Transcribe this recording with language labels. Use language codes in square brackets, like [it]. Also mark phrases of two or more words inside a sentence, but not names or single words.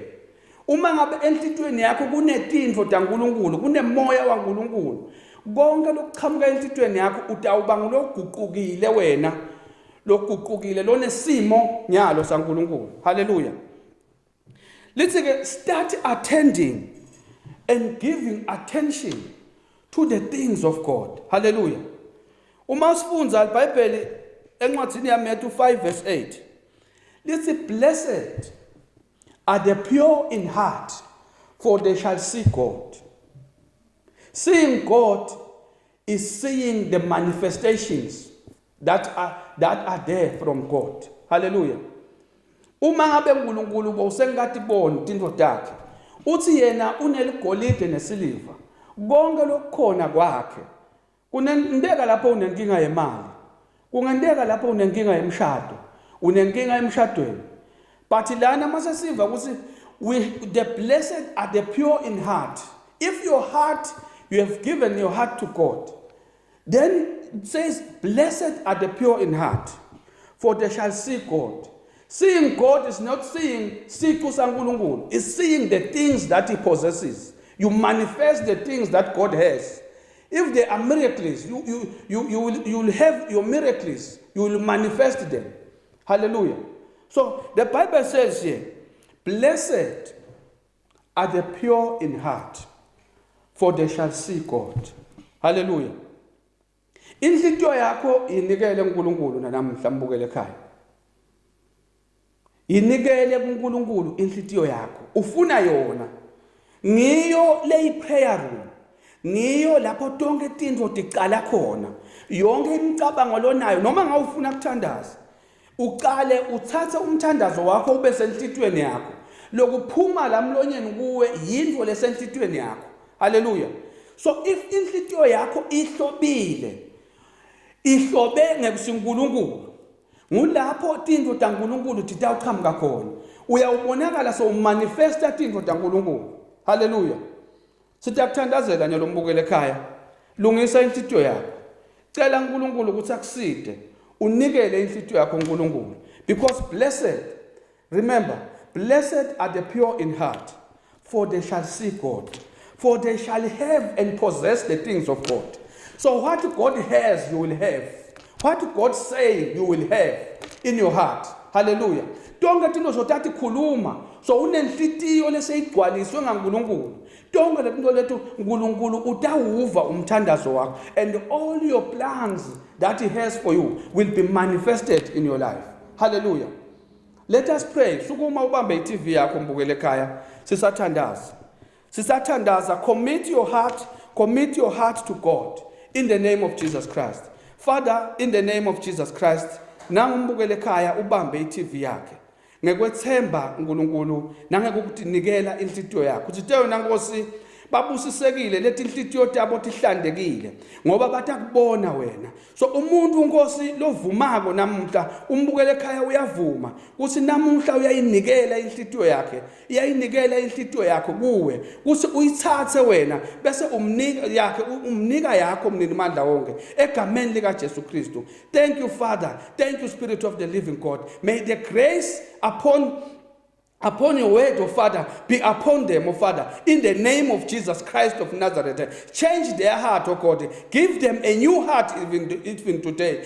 [ss] Uma ngabe enhlitiyweni yakho kunetintfo taNkulunkulu, kunemoya waNkulunkulu, konke lokuqhamuka enhlitiyweni yakho utawuba nguloguqukile wena, loguqukile lonesimo nyalo saNkulunkulu. Hallelujah. Lithi-ke [en] start attending and giving attention to the things of God. [ss] Hallelujah. Uma sifunza iBhayibheli encwadini yaMatthew 5 [en] verse 8, lithi blessed are the pure in heart, for they shall see God. Seeing God is seeing the manifestations that are there from God. Hallelujah. [ss] Uma ngabe uNkulunkulu bowusengathi bona intintfo takhe, uthi yena uneligolide nesiliva, konke lokukhona kwakhe. Kunendeka lapho unenkinga yemali, kungendeka lapho unenkinga yemshado, unenkinga emshadweni. [en] But [ss] lana mase siva ukuthi [en] the blessed are the pure in heart. If your heart, you have given your heart to God, then it says blessed are the pure in heart, for they shall see God. Seeing God is not seeing [ss] siku saNkulunkulu, [en] it's seeing the things that he possesses. You manifest the things that God has. If there are miracles, you will have your miracles, you will manifest them. Hallelujah. So the Bible says here, blessed are the pure in heart, for they shall see God. Hallelujah. [ss] Inhlitiyo yakho inikele kuNkulunkulu namhla mbukele ekhaya. Inikele kuNkulunkulu inhlitiyo yakho. Ufuna yona. Ngiyo le [en] prayer room. [ss] Ngiyo lapho tonke tintfo ticala khona. Yonke imicabango lonayo noma ngawufuna ukuthandaza, uqale uthathe umthandazo wakho ube senhlitiyweni yakho. Lokuphuma la mlonyeni kuwe yindvo lesenhlitiyweni yakho. Hallelujah. [en] So if [ss] inhlitiyo yakho ihlobile, ihlobe ngekusinkulunkulu, ngulapho tintfo taNkulunkulu titawuqhamuka khona. Uyawubonakala so manifesta tintfo taNkulunkulu. Hallelujah. Sitakuthandazela nyalo mbukele ekhaya, lungisa inhlitiyo yakho. Cela uNkulunkulu ukuthi akuside, unikele inhlitiyo yakho uNkulunkulu. [en] Because blessed, remember, blessed are the pure in heart, for they shall see God. For they shall have and possess the things of God. So what God has, you will have. What God says, you will have in your heart. Hallelujah. [ss] Tonke tinto zotati khuluma, so unenhlitiyo leseyigcwaliswe ngaNkulunkulu. Tonke letinto lethu uNkulunkulu utawuva umthandazo wakho, [en] and all your plans that he has for you will be manifested in your life. Hallelujah. Let us pray. [ss] Sukuma ubambe iTV yakho mbukele ekhaya, sisathandaza, [en] commit your heart to God in the name of Jesus Christ. Father, in the name of Jesus Christ, [ss] nangumbukele ekhaya ubambe iTV yakhe. Ngekwethemba uNkulunkulu nangekukunikela inhlitiyo yakho. Uthithe wena Nkosi babusisekile leti inhlitiyo tabo tihlandekile ngoba batakubona wena. So umuntu Nkosi lovumako namhla umbukele ekhaya uyavuma ukuthi namhla uyayinikela inhlitiyo yakhe, iyayinikela inhlitiyo yakho kuwe ukuthi uyithathe wena bese umnika yakho mnini mandla wonke egameni lika Jesu Kristu. [en] Thank you Father, thank you Spirit of the living God. May the grace upon your word, oh Father, be upon them, oh Father, in the name of Jesus Christ of Nazareth. Change their heart, oh God. Give them a new heart even today.